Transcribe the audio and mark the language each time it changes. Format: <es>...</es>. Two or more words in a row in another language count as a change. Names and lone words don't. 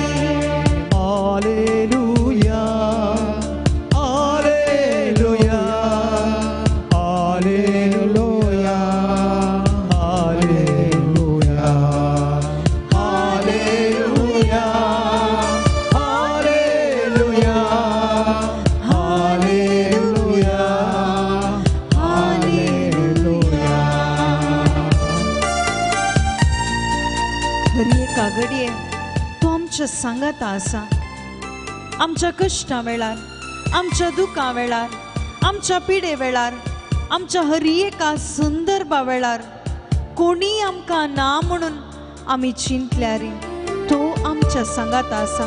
<kn>ಆಲೇಲೂಯಾ ಆಲೇಲೂಯಾ ಆಲೇಲೂಯಾ ಆಲೇಲೂಯಾ ಆಲೇಲೂಯಾ ಆಲೇಲೂಯಾ ಆಲೇಲೂಯಾ ಆಲೇಲೂಯಾ.</kn> <kok>खरी एका घडये तो आमच्या सांगात आसा. आमच्या कश्टा वेळार, आमच्या दुखा वेळार, आमच्या पिडे वेळार, आमच्या हरी एका संदर्भा वेळार कोणी आमकां ना म्हणून आमी चिंतल्यार तो आमच्या सांगात आसा.</kok>